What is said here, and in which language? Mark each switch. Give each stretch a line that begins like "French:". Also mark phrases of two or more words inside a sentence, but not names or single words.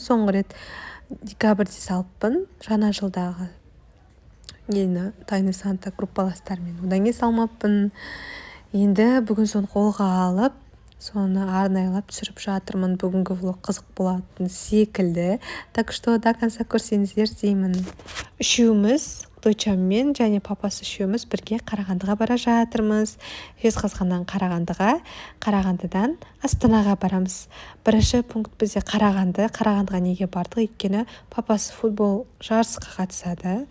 Kazakh: Соңғы рет декабрьде салыппын. Жаңа жылдағы ені Тайны Санта группаластармен. Одан кейін салмаппын. Енді бүгін соны қолға алып, соны арнайлап түсіріп жатырмын. Бүгінгі влог қызық болатын секілді.
Russian: Так что до конца
Kazakh: көрсеңіздер деймін. Үшеуміз, дочаммен және папасы үшеуміз бірге Қарағандыға бара жатырмыз. Жезқазғаннан Қарағандыға, Қарағандыдан Астанаға барамыз. Бірінші пункт бізде Қарағанды. Қарағандыға неге бардық? Өйткені папасы футбол жарысқа қатысады.